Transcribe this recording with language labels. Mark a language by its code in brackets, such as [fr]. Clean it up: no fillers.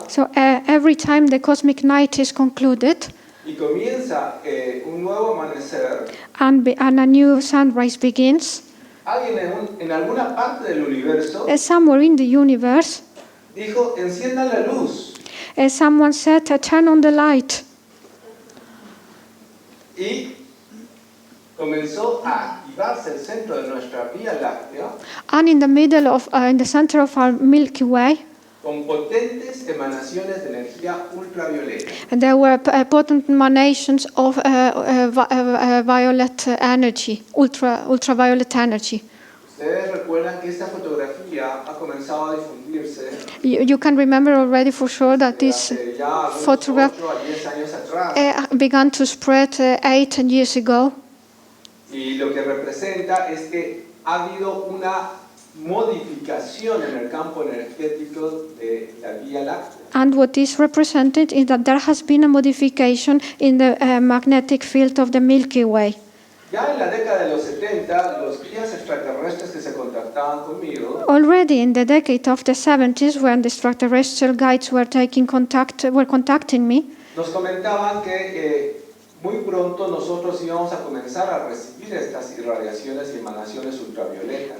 [en] So every time the cosmic night is concluded [es] y comienza un nuevo amanecer, [en] and a new sunrise begins, [es] alguien en alguna parte del universo [en] somewhere in the universe, [es] dijo, enciendan la luz. [en] Someone said, turn on the light. [es] Y comenzó a activarse el centro de nuestra Vía Láctea [en] And in the middle of, in the center of our Milky Way, [es] con potentes emanaciones de energía ultravioleta. [en] there were potent emanations of violet energy, ultraviolet energy. [es] Ustedes recuerdan que esta fotografía ha comenzado a difundirse [en] You can remember already for sure that this [es] hace ya algunos [en] photograph [es] 8 a 10 años atrás. [en] began to spread 8 years ago. [es] Y lo que representa es que ha habido una modificación en el campo energético de la Vía Láctea. [en] And what is represented is that there has been a modification in the magnetic field of the Milky Way. [es] Ya en la década de los 70, los guías extraterrestres que se contactaban conmigo [en] Already in the decade of the 70s, when the extraterrestrial guides were contacting me, [es] nos comentaban que muy pronto nosotros íbamos a comenzar a recibir estas irradiaciones y emanaciones ultravioletas.